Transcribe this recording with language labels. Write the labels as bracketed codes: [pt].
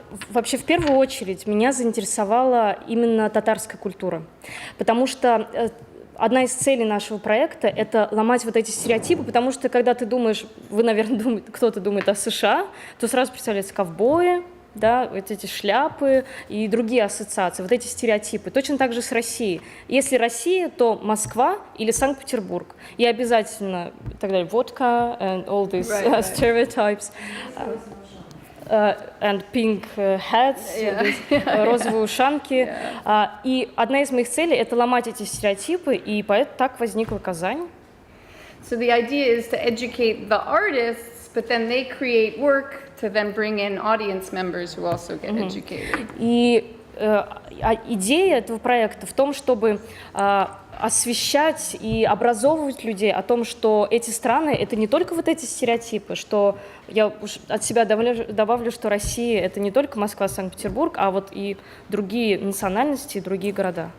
[ru] Вообще, в первую очередь, меня заинтересовала именно татарская культура, потому что одна из целей нашего проекта – это ломать вот эти стереотипы, потому что, когда ты думаешь, вы, наверное, кто-то думает о США, то сразу представляются ковбои, да, вот эти шляпы и другие ассоциации, вот эти стереотипы. Точно так же с Россией. Если Россия, то Москва или Санкт-Петербург. И обязательно, так далее, водка [en] and all these stereotypes. And pink hats, [ru] розовые ушанки. И одна из моих целей – это ломать эти стереотипы, и поэтому так возникла Казань. [en] So the idea is to educate the artists, but then they create work to then bring in audience members who also get educated. [ru] И идея этого проекта в том, чтобы освещать и образовывать людей о том, что эти страны — это не только вот эти стереотипы, что я уж от себя добавлю, что Россия — это не только Москва, Санкт-Петербург, а вот и другие национальности, другие города.